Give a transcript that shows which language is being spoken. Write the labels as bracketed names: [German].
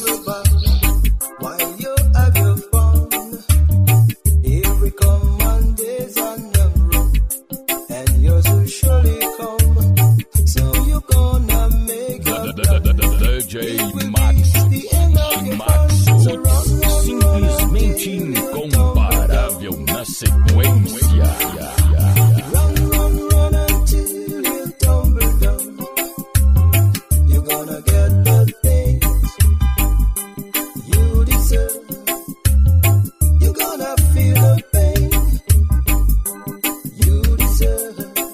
[English] While you have your fun, here we come on days on the road, and yours will surely come. So you're gonna make a [Portuguese] DJ Max Roots, simplesmente incomparável na sequência. [English] Run until you tumble down. You're gonna get the things you deserve. You're gonna feel the pain you deserve.